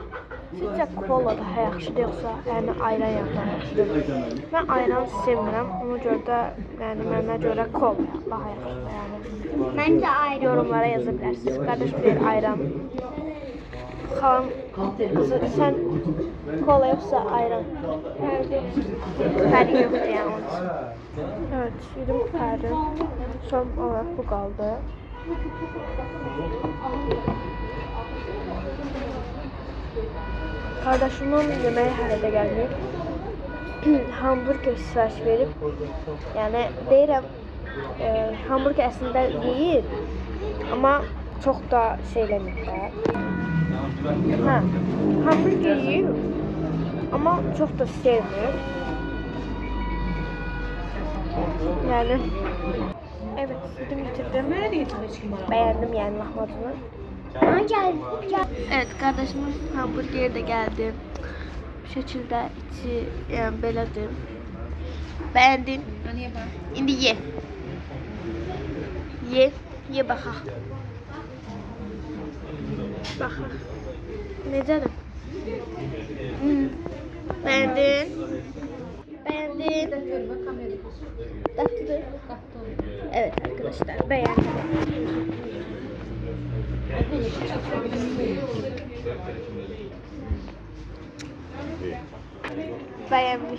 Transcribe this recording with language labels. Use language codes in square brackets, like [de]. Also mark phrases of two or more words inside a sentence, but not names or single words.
[az] Sizcə kola daha yaxşıdır yoxsa yəni ayran yaxşıdır? Mən ayran sevmirəm, ona görə də yəni mənə görə kola daha yaxşıdır yəni. [tr] Bence ayrı. Yorumlara yazabilirsiniz. Kardeş bir ayran. Xalam, sen kola yoksa ayran. [az] Fərqi yoxdur yəni onun için. [tr] Evet, yedim kurtardı. Son olarak bu kaldı. Kardeşimin yemeği [az] hərədə gəlməyib. Hamburger sipariş verib. Yəni deyirəm hamburger əslində yeyir, amma çox da şeyləmir də. Hə, hamburger yeyir, amma çox da sevmir. [tr] Yani, evet, bitirdim. Beğendim yani lahmacunu. Ama gel. Evet, kardeşimin hamburgeri de geldi. Bu şekilde içi yani belədir. Beğendin. İndi ye. [az] Ye baxaq. Baxaq. Necədir? [tr] Beğendin? Beğendin? Tatlıdır. Evet arkadaşlar, beğendim. Beğenmiş.